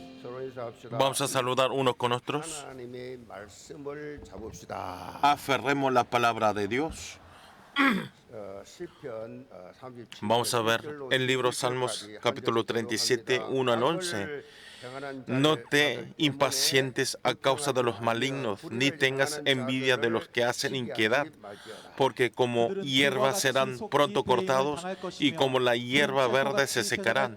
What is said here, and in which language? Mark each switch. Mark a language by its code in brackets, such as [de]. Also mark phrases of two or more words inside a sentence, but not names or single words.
[es] Vamos a saludar unos con otros. [ko] 하나님의 말씀을 잡읍시다. [es] Aferremos la palabra de Dios. [ko] 시편 37편 [es] Vamos a ver el libro Salmos capítulo 37, 1 al 11. No te impacientes a causa de los malignos, ni tengas envidia de los que hacen inquietud, porque como hierba serán pronto cortados y como la hierba verde se secarán.